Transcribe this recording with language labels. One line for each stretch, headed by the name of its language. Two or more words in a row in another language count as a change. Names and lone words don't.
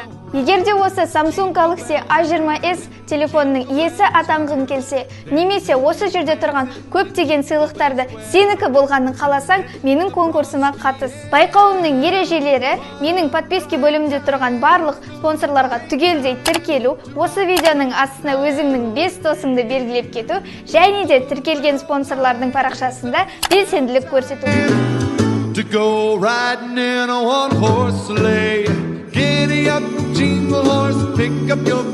Kazakh: Егер де осы Samsung Galaxy A20s телефонның иесі атанғың келсе, немесе осы жерде тұрған көптеген сыйлықтарды сенікі болғанын қаласаң, менің конкурсыма қатыс. Байқауымның ережелері менің подписки бөлімінде тұрған барлық спонсорларға түгелдей тіркелу, осы видеоның астына өзіңнің 5 досыңды белгілеп кету, және де тіркелген спонсорлардың парақшасында белсенділік көрсету.
English: To go riding in a one-horse sleigh. Giddy up, jingle horse, pick up your